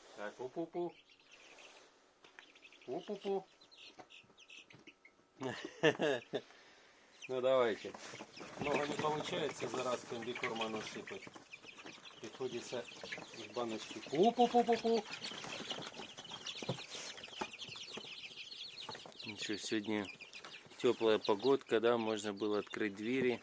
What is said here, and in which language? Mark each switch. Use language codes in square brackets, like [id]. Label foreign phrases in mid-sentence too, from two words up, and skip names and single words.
[ru] Так, пу-пу-пу. Пу-пу-пу. Ну давайте. Много не получается за раз комбикорма насыпать. Приходится из баночки. Пу-пу-пу-пу-пу. Ничего, сегодня теплая погодка, да, можно было открыть двери.